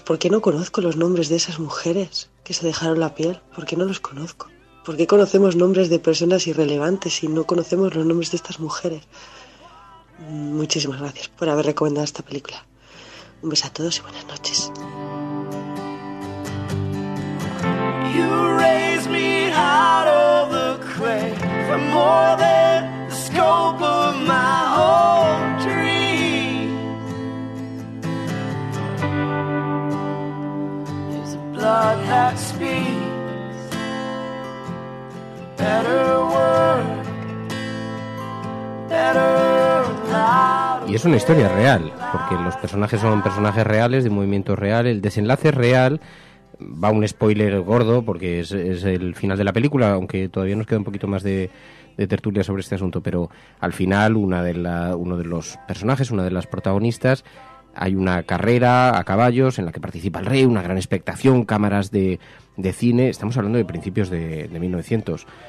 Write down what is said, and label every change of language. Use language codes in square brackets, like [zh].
[es] ¿Por qué no conozco los nombres de esas mujeres que se dejaron la piel? ¿Por qué no los conozco? ¿Por qué conocemos nombres de personas irrelevantes y no conocemos los nombres de estas mujeres? Muchísimas gracias por haber recomendado esta película. Un beso a todos y buenas noches. [en] You raise me out of the clay for more than the scope of my own dream. Blood that speaks better word, better loud. [es] Y es una historia real, porque los personajes son personajes reales, de movimiento real, el desenlace es real, va un spoiler gordo porque es el final de la película, aunque todavía nos queda un poquito más de tertulia sobre este asunto, pero al final uno de los personajes, una de las protagonistas, hay una carrera a caballos en la que participa el rey, una gran expectación, cámaras de cine, estamos hablando de principios de 1900.